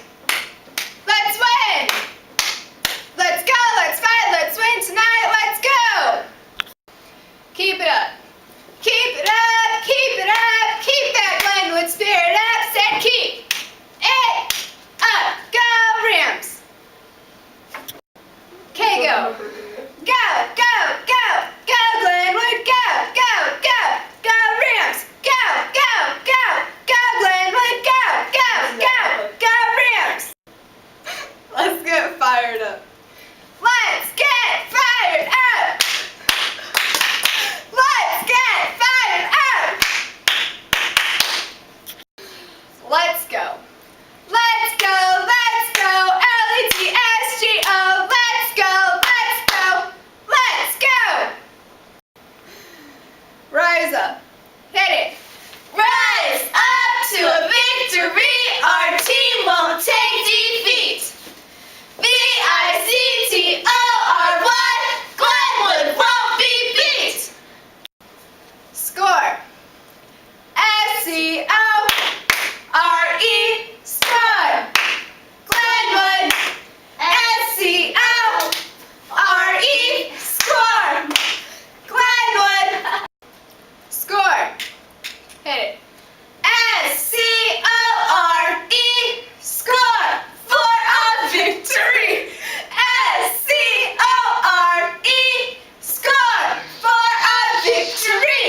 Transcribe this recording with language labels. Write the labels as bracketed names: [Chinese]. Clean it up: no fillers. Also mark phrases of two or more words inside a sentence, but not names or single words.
[English] Let's win. Let's go. Let's fight. Let's win tonight. Let's go. Keep it up. Keep it up. Keep it up. Keep that Glenwood spirit up. Said keep it up. Go Rams. Okay, go. Go, go, go. Go Glenwood. Go, go, go. Go Rams. Go, go, go. Go Glenwood. Go, go, go. Go Rams. Let's get fired up. Let's get fired up. Let's get fired up. Let's go. Let's go. Let's go. L-E-T-S-G-O. Let's go. Let's go. Let's go. Rise up. Hit it. Rise up to a victory. Our team won't take defeat. V-I-C-T-O-R-Y. Glenwood won't be beat. Score. S-C-O-R-E. Score. Glenwood. S-C-O-R-E. Score. Glenwood. Score. Hit it. S-C-O-R-E. Score for a victory. S-C-O-R-E. Score for a victory.